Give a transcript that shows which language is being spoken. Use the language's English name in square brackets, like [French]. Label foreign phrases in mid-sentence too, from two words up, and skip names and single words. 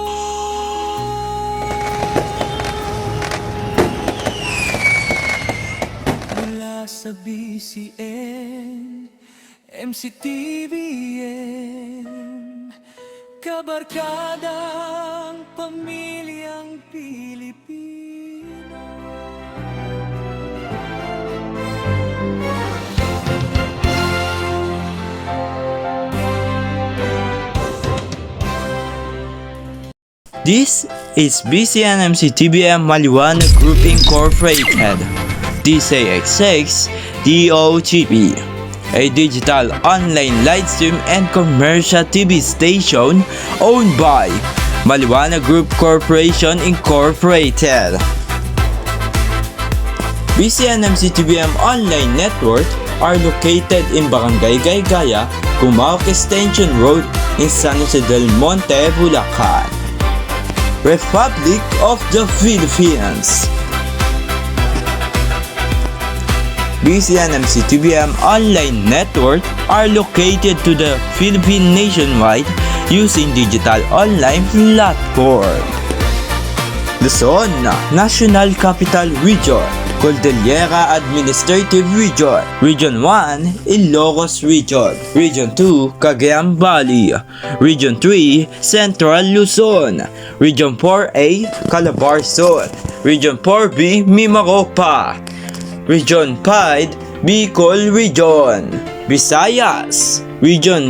[Filipino] Mula sa BCN, MCTVN, kabarkadang pamilyang Pilipino. [English] This is BCN MCTBM Maliwanag Group Incorporated, DCX6 DOTP, a digital online live stream and commercial TV station owned by Maliwanag Group Corporation Incorporated. BCN MCTBM Online Network are located in Barangay Gaygaya, Cumaoc Extension Road in San Jose del Monte, Bulacan, Republic of the Philippines. BCN MCTBM Online Network are located to the Philippine nationwide using digital online platform. Luzon, National Capital Region, Cordillera Administrative Region, Region 1, Ilocos Region, Region 2, Cagayan Valley, Region 3, Central Luzon, Region 4A, Calabarzon, Region 4B, Mimaropa, Region 5, Bicol Region, Visayas, Region